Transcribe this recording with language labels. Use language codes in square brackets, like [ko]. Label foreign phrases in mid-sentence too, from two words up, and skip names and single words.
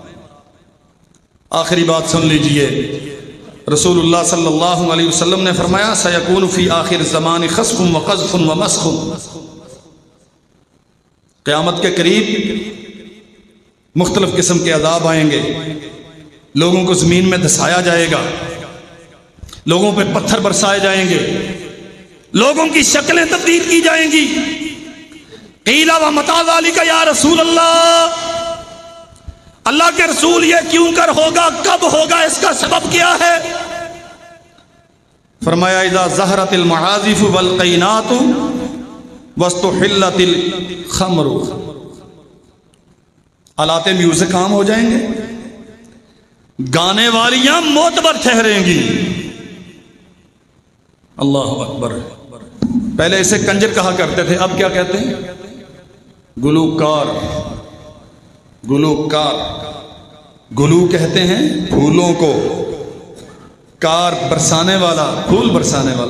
[ur] آخری بات سن لیجئے، رسول اللہ صلی اللہ علیہ وسلم نے فرمایا [ar] سیکون فی آخر الزمان خسف و قذف و مسخ، [ur] قیامت کے قریب مختلف قسم کے عذاب آئیں گے، لوگوں کو زمین میں دھسایا جائے گا، لوگوں پہ پتھر برسائے جائیں گے، لوگوں کی شکلیں تبدیل کی جائیں گی۔ [ar] قیل ومتی ذلک یا رسول اللہ، [ur] اللہ کے رسول یہ کیوں کر ہوگا، کب ہوگا، اس کا سبب کیا ہے؟ फरमाया [ar] إذا ظهرت المعازف والقينات واستحلت الخمر, [ur] آلاتِ میوزک عام ہو جائیں گے، گانے والیاں معتبر ٹھہریں گی. [ar] الله أكبر. [ur] پہلے اسے کنجر کہا کرتے تھے، اب کیا کہتے ہیں? गुलूकार। گلوکار، گلو کہتے ہیں پھولوں کو، کار برسانے والا، پھول برسانے والا.